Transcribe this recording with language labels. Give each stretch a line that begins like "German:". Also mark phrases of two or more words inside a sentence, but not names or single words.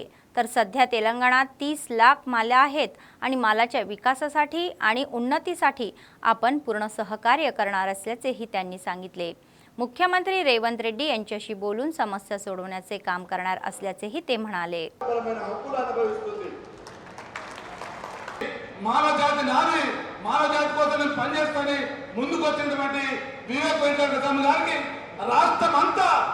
Marathi: तर सध्या तेलंगणात 30 लाख माला आहेत आणि मालाच्या विकासासाठी आणि उन्नतीसाठी आपण पूर्ण सहकार्य करणार असल्याचेही त्यांनी सांगितले. मुख्यमंत्री रेवंत रेड्डी यांच्याशी बोलून समस्या सोडवण्याचे काम करणार असल्याचेही ते म्हणाले.
Telugu: మాల జాతి నాది, మాల జాతి కోసం నేను పనిచేస్తాను ముందుకు వచ్చినటువంటి వివేక్ వెంకటరమణ గారికి రాష్ట్రం అంతా